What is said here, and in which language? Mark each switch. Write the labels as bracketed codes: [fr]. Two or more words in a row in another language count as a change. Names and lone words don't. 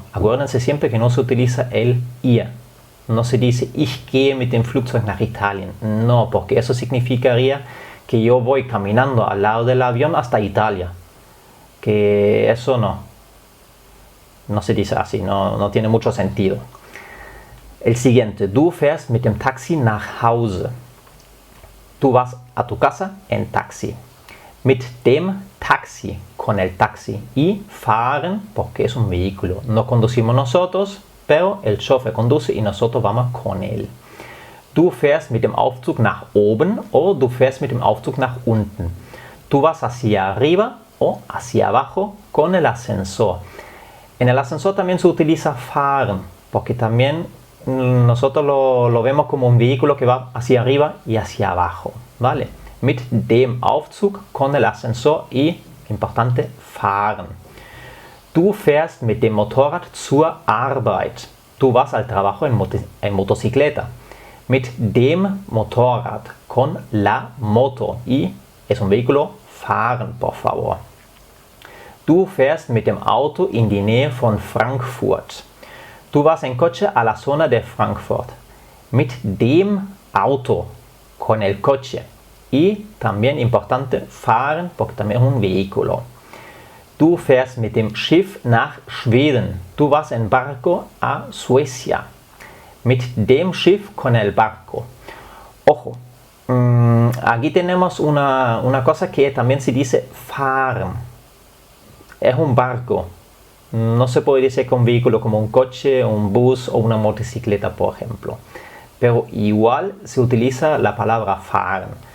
[es] Acuérdense siempre que no se utiliza el ir. No se dice [de] ich gehe mit dem Flugzeug nach Italien. [es] No, porque eso significaría que yo voy caminando al lado del avión hasta Italia. Que eso no se dice así, no tiene mucho sentido. El siguiente, [de] du fährst mit dem Taxi nach Hause. [es] Tú vas a tu casa en taxi. [de] Mit dem Taxi, [es] con el taxi. Y fahren, porque es un vehículo. No conducimos nosotros, pero el chofer conduce y nosotros vamos con él. [de] Du fährst mit dem Aufzug nach oben o du fährst mit dem Aufzug nach unten. [es] Tú vas hacia arriba o hacia abajo con el ascensor. En el ascensor también se utiliza fahren, porque también nosotros lo vemos como un vehículo que va hacia arriba y hacia abajo, ¿vale? [de] Mit dem Aufzug, [es] con el ascensor y, importante, fahren. [de] Du fährst mit dem Motorrad zur Arbeit. [es] Tú vas al trabajo en motocicleta. [de] Mit dem Motorrad, [es] con la moto. Y es un vehículo, fahren, por favor. [de] Du fährst mit dem Auto in die Nähe von Frankfurt. [es] Tú vas en coche a la zona de Frankfurt. [de] Mit dem Auto, [es] con el coche. Y también importante, fahren, porque también es un vehículo. [de] Du fährst mit dem Schiff nach Schweden. [es] Tú vas en barco a Suecia. [de] Mit dem Schiff, [es] con el barco. Ojo, aquí tenemos una cosa que también se dice fahren. Es un barco. No se puede decir que un vehículo como un coche, un bus o una motocicleta, por ejemplo. Pero igual se utiliza la palabra fahren.